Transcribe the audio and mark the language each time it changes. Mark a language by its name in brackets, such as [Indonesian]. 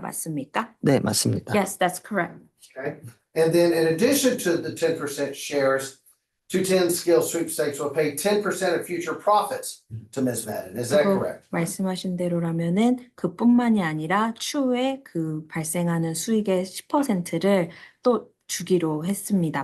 [Korean] 맞습니까? 네, 맞습니다. [English] Yes, that's correct. Okay, and then in addition to the 10% shares, 210 skill sweepstakes will pay 10% of future profits to Ms. Madden, is that [Korean] 그리고 [English] correct? [Korean] 말씀하신 대로라면은 그뿐만이 아니라 추후에 그 발생하는 수익의 10%를 또 주기로 했습니다.